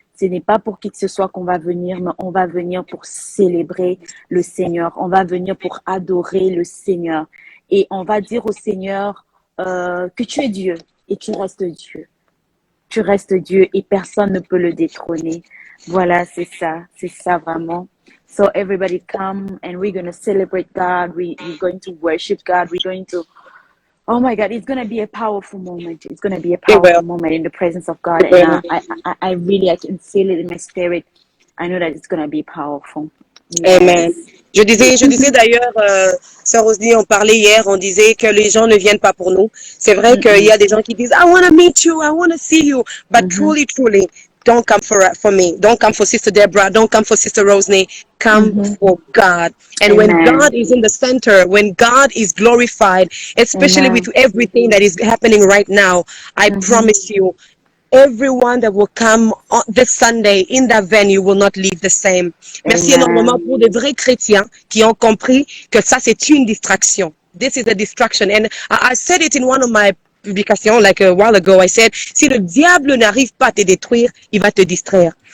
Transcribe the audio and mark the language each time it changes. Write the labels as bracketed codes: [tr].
[fr] Ce n'est pas pour qui que ce soit qu'on va venir, mais on va venir pour célébrer le Seigneur. On va venir pour adorer le Seigneur. Et on va dire au Seigneur que tu es Dieu et tu restes Dieu. Tu restes Dieu et personne ne peut le détrôner. Voilà, c'est ça vraiment. [en] So everybody come and we're going to celebrate God. We're going to worship God. We're going to, oh my God, it's going to be a powerful moment. It's going to be a powerful moment in the presence of God. And I really, I can feel it in my spirit. I know that it's going to be powerful. Yes. Amen. [fr] Je disais d'ailleurs, Sœur Rosny, on parlait hier, on disait que les gens ne viennent pas pour nous. C'est vrai qu'il y a des gens qui disent, [en] I want to meet you, I want to see you. But truly, don't come for me. Don't come for Sister Deborah. Don't come for Sister Rosny. Come for God. And when God is in the center, when God is glorified, especially with everything that is happening right now, I promise you, everyone that will come on this Sunday in that venue will not leave the same. [fr] Merci énormément pour des vrais chrétiens qui ont compris que ça c'est une distraction. [en] This is a distraction. And I said it in one of my publications like a while ago. I said, [fr] si le diable n'arrive pas à te détruire, il va te distraire.